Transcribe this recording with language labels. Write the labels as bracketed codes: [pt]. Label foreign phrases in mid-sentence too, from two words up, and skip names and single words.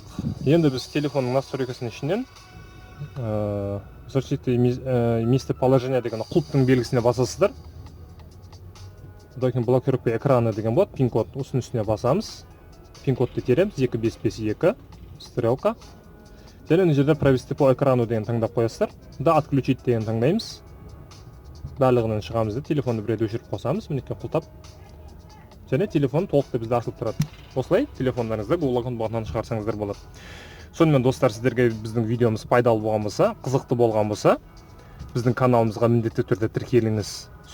[kk] Енді біз телефонның настройкасының ішінен [ru] защиты местоположения [kk] деген құлыптың белгісіне басасыздар. Одан кейін [ru] блокировка экраны [kk] деген болады. Пин-код осының үстіне басамыз. Пин-кодты тереміз 2552 стрелка. Және мына жерде [ru] провести по экрану [kk] деген таңдап қоясыздар. [ru] Да отключить [kk] деген таңдаймыз. Барлығынан шығамыз да телефонды бір рет өшіріп қосамыз. Мінекей құлтап. Және телефон толықтай бізде ашылып тұрады. Осылай телефондарыңызды Google аккаунт бұғатынан шығарсаңыздар болады. Сонымен достар, сіздерге біздің видеомыз пайдалы болған болса, қызықты болған болса, біздің каналымызға міндетті түрде тіркеліңіз.